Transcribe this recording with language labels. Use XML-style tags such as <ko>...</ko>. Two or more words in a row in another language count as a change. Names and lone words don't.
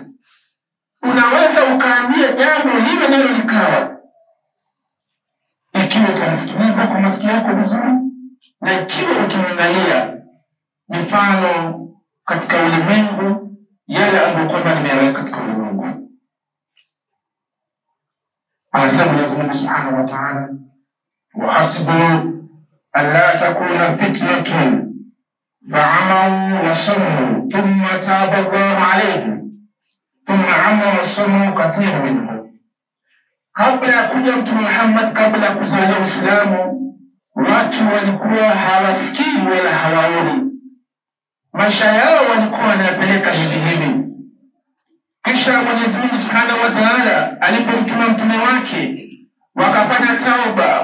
<sw>Unaweza ukaambia jambo liwe nalo likawa, ikiwa utanisikiliza kwa masikio yako vizuri, na ikiwa utaangalia mifano katika ulimwengu yale ambayo kwamba nimeyaweka katika ulimwengu. Anasema Mwenyezi Mungu</sw> <ar>سبحانه وتعالى وحسبوا ألا تكون فتنة فعموا وصموا ثم تاب الله عليهم ثم عموا وصموا كثير منهم.</ar> <sw>Kabla ya kuja Mtume Muhammad, kabla ya kuzaliwa Uislamu, watu walikuwa hawasikii wala hawaoni. Maisha yao walikuwa wanayapeleka hivi hivi. Kisha Mwenyezi Mungu</sw> <ar>سبحانه وتعالى</ar> <sw>alipomtuma mtume wake, wakafanya tauba.</sw>